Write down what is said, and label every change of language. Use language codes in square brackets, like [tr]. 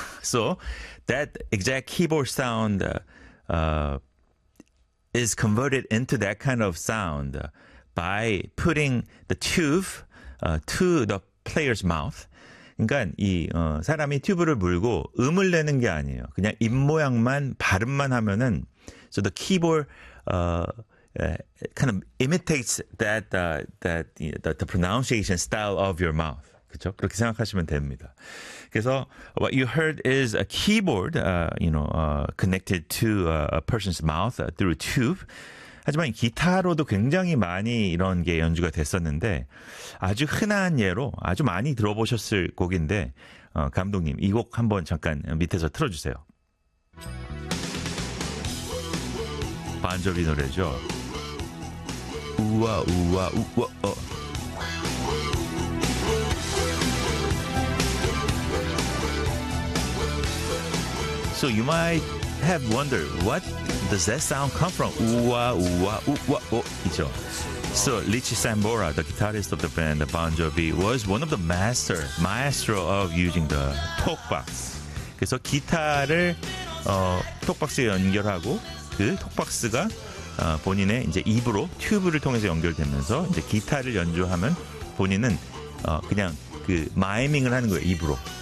[en] So that exact keyboard sound is converted into that kind of sound by putting the tube to the player's mouth. [ko] 그러니까 이 사람이 튜브를 물고 음을 내는 게 아니에요. 그냥 입 모양만 발음만 하면은 [en] so the keyboard kind of imitates the pronunciation style of your mouth. [ko] 그렇죠? 그렇게 생각하시면 됩니다. [en] 그래서 what you heard is a keyboard, connected to a person's mouth through a tube. [ko] 하지만 기타로도 굉장히 많이 이런 게 연주가 됐었는데 아주 흔한 예로 아주 많이 들어보셨을 곡인데 감독님 이곡 한번 잠깐 밑에서 틀어주세요. 반조비 노래죠. 우와 우와 우와 어. [en] 그래서 so you might have wondered what does that sound come from? [ko] 우와 우와 우와 어 있죠. [en] So Richie Sambora, the guitarist of the band Bon Jovi, was one of the maestro of using the talk box. [ko] 그래서 기타를 talk box에 연결하고 그 talk box가 본인의 이제 입으로 튜브를 통해서 연결되면서 이제 기타를 연주하면 본인은 그냥 그 마이밍을 하는 거예요 입으로.